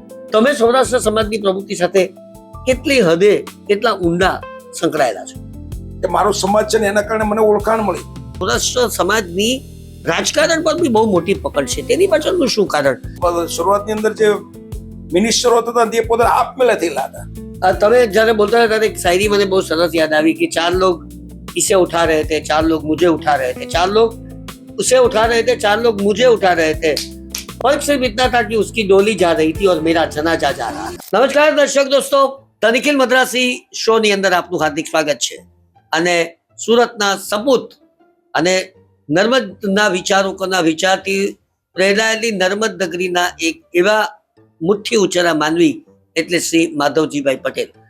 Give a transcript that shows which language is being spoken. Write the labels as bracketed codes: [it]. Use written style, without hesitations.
[gu] તમે સૌરાષ્ટ્ર સમાજની પ્રવૃત્તિ સાથે કેટલી હદે કેટલા ઊંડા સંકળાયેલા છો? કે મારો સમાજ છે ને એના કારણે મને ઓળખાણ મળી. સૌરાષ્ટ્ર સમાજની રાજકારણ પર બી બહુ મોટી પકડ છે, તેની પાછળનું શું કારણ? શરૂઆતની અંદર જે મિનિસ્ટરો હતા તે પોતે આપમેળે થયેલા હતા. તમે જયારે બોલતા હતા ત્યારે એક શાયરી મને બહુ સરસ યાદ આવી કે [hi] 4 लोग इसे उठा रहे थे, 4 लोग मुझे उठा रहे थे, 4 लोग उसे उठा रहे थे, 4 लोग मुझे उठा रहे थे, फर्क सिर्फ इतना था कि उसकी डोली जा रही थी और मेरा जनाजा जा रहा था. [gu] નમસ્કાર દર્શક દોસ્તો, ધ નિખિલ મદ્રાસી શો ની અંદર આપનું હાર્દિક સ્વાગત છે. અને સુરતના સપૂત અને નર્મદના વિચારકોના વિચારથી પ્રેરાયેલી નર્મદ નગરીના એક એવા મુઠ્ઠી ઉંચેરા માનવી એટલે શ્રી માધવજીભાઈ પટેલ.